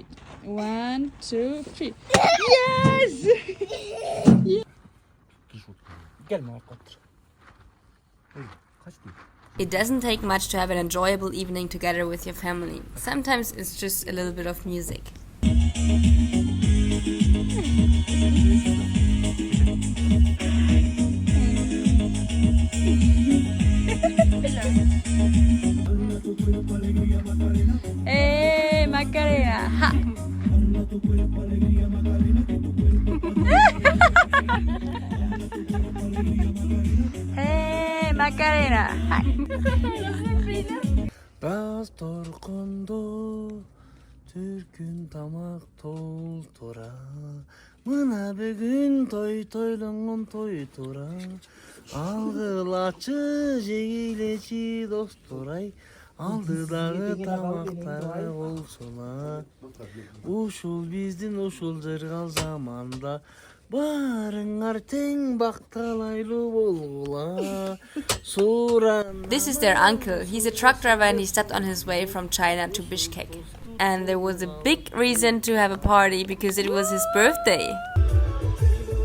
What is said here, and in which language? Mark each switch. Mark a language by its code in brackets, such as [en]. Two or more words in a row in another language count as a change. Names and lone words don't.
[en] 1, 2, 3. Yes! It doesn't take much to have an enjoyable evening together with your family. Sometimes it's just a little bit of music. Hey, Macarena! Ha! Hey, Macarena! Ha! [ky] Баш төрүндө түркүн тамак толтура Мына бүгүн той-тойлоңун той тура Алгылачы жегилечи достур-ай Алдыдагы тамактары болсуна Ушул биздин ушул жыргал заманда Барыңар тең бакталайлуу болгула [en] This is their uncle. He's a truck driver and he stopped on his way from China to Bishkek. And there was a big reason to have a party because it was his birthday.